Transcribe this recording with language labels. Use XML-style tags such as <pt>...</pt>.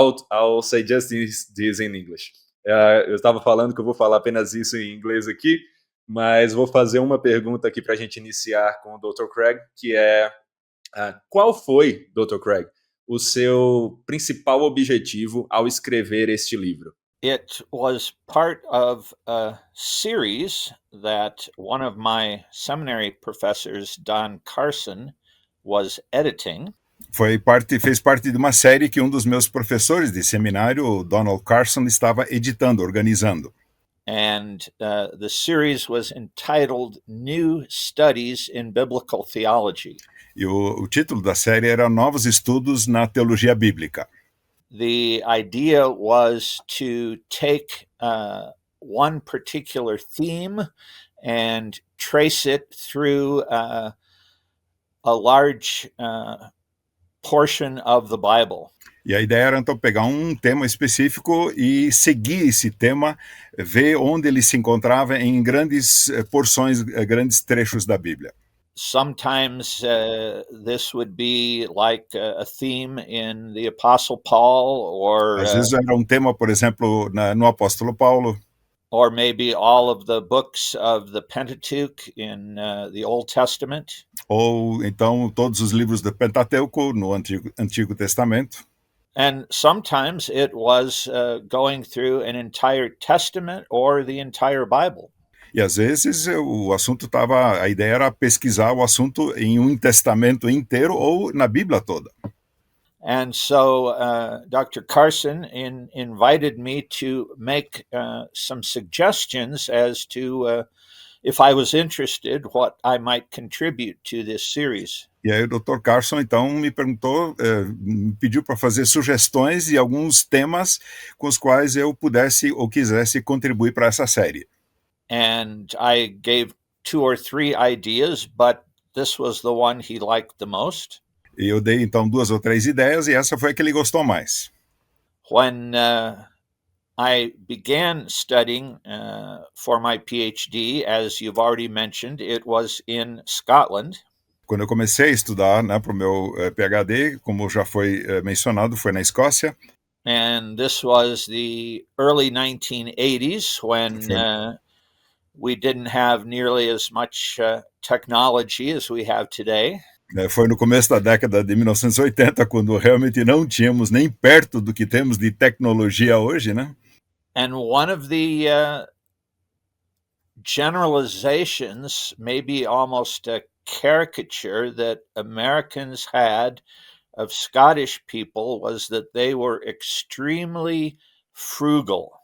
<en>I'll say just this in English.</en> <pt>Eu estava falando que eu vou falar apenas isso em inglês aqui, mas vou fazer uma pergunta aqui para a gente iniciar com o Dr. Craig, que é qual foi, Dr. Craig, o seu principal objetivo ao escrever este livro?</pt> <en>It was part of a series that one of my seminary professors, Don Carson, was editing.</en> <pt>Fez parte de uma série que um dos meus professores de seminário, o Donald Carson, estava editando, organizando.</pt> <en>And the series was entitled New Studies in Biblical Theology.</en> <pt>E o título da série era Novos Estudos na Teologia Bíblica.</pt> <en>The idea was to take one particular theme and trace it through a large portion of the Bible.</en> <pt>E a ideia era, então, pegar um tema específico e seguir esse tema, ver onde ele se encontrava em grandes porções, grandes trechos da Bíblia.</pt> <en>Sometimes this would be like a theme in the Apostle Paul, or</en> <pt>às vezes era um tema, por exemplo, no Apóstolo Paulo,</pt> <en>or maybe all of the books of the Pentateuch in the Old Testament.</en> <pt>Ou então todos os livros do Pentateuco no Antigo Testamento.</pt> <en>And sometimes it was going through an entire Testament or the entire Bible.</en> <pt>E às vezes a ideia era pesquisar o assunto em um testamento inteiro ou na Bíblia toda.</pt> <en>And so Dr. Carson invited me to make some suggestions as to if I was interested, what I might contribute to this series.</en> <pt>E aí o Dr. Carson, então, me perguntou, me pediu para fazer sugestões de alguns temas com os quais eu pudesse ou quisesse contribuir para essa série.</pt> <en>And I gave 2 or 3 ideas, but this was the one he liked the most.</en> <pt>E eu dei, então, 2 ou 3 ideias e essa foi a que ele gostou mais.</pt> <en>When I began studying for my PhD, as you've already mentioned, it was in Scotland.</en> <pt>Quando eu comecei a estudar, né, para o meu PhD, como já foi mencionado, foi na Escócia.</pt> <en>And this was the early 1980s when we didn't have nearly as much technology as we have today.</en> <pt>Foi no começo da década de 1980, quando realmente não tínhamos nem perto do que temos de tecnologia hoje, né?</pt> <en>And one of the generalizations, maybe almost a caricature that Americans had of Scottish people was that they were extremely frugal.</en>